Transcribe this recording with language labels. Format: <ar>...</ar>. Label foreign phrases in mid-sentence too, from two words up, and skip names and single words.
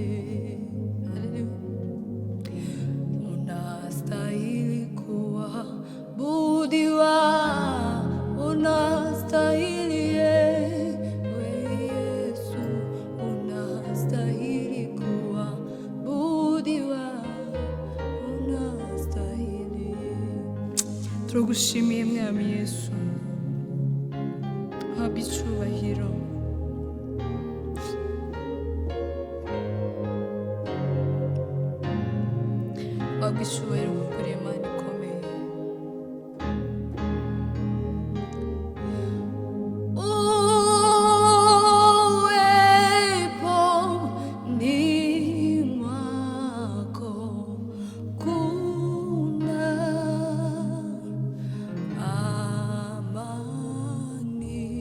<sw>Unastahili kuabudiwa, unastahili ewe Yesu, unastahili kuabudiwa, unastahili.</sw> <rw>Turagushimiye mwami Yesu, habwa icyubahiro. Habwa icyubahiro kuko uri Imana ikomeye.</rw> <sw>Uwepo ni mwako kuna amani.</sw>